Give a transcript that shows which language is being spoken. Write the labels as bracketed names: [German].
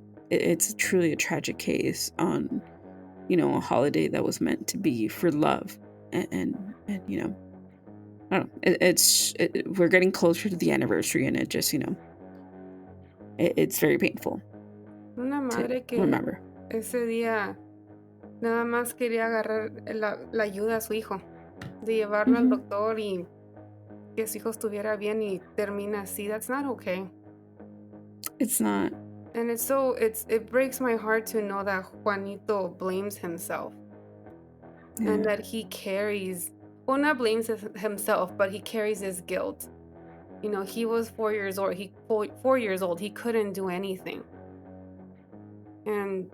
[English] It's truly a tragic case on, a holiday that was meant to be for love. And I don't know. We're getting closer to the anniversary, and it just, it's very painful. [Spanish] Una madre [English] to [Spanish] que [English] remember. [Spanish] ese día nada más quería agarrar la ayuda a su hijo, de llevarlo al doctor y que su hijo estuviera bien, y termina así. [English] That's not okay. It's not. And it breaks my heart to know that Juanito blames himself. Yeah. And that he carries, well, not blames himself, but he carries his guilt. You know, he was 4 years old. 4 years old. He couldn't do anything. And